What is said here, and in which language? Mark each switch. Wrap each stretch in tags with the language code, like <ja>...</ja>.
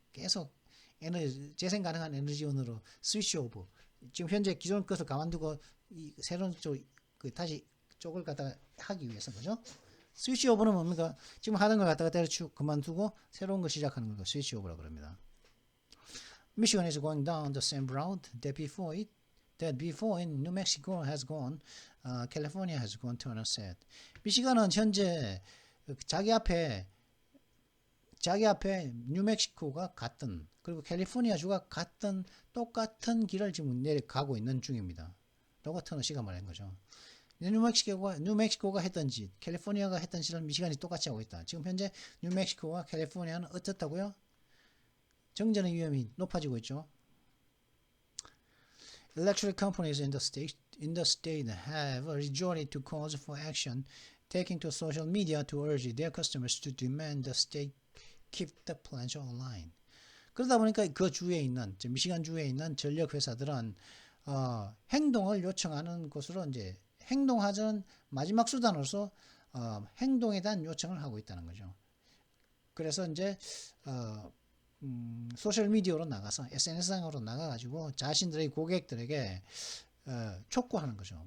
<ko>계속 에너지 재생 가능한 에너지원으로 스위치 오브. 지금 현재 기존 것을 가만두고 이 새로운 쪽 그 다시 쪽을 갖다가 하기 위해서 그죠? 스위치 오브는 뭡니까? 지금 하는 걸 갖다가 때려치고 그만두고 새로운 거 시작하는 걸 스위치 오브라고 그럽니다.</ko> <en>Michigan is going down the same route that before in New Mexico has gone, California has gone, Turner said.</en> <ko>미시간은 현재 자기 앞에 뉴멕시코가 갔던 그리고 캘리포니아 주가 갔던 똑같은 길을 지금 내려가고 있는 중입니다. 라고 터너 씨가 말한 거죠. 뉴멕시코가 했던 짓, 캘리포니아가 했던 짓을 미시간이 똑같이 하고 있다. 지금 현재 뉴멕시코와 캘리포니아는 어떻다고요? 정전의 위험이 높아지고 있죠.</ko> <en>Electric companies in the state have resorted to calls for action, taking to social media to urge their customers to demand the state keep the plants online.</en> <ko>그러다 보니까 그 주에 있는 미시간 주에 있는 전력 회사들은 행동을 요청하는 것으로 이제 행동하자는 마지막 수단으로서 행동에 대한 요청을 하고 있다는 거죠. 그래서 이제 소셜 미디어로 나가서 SNS상으로 나가가지고 자신들의 고객들에게 촉구하는 거죠.</ko>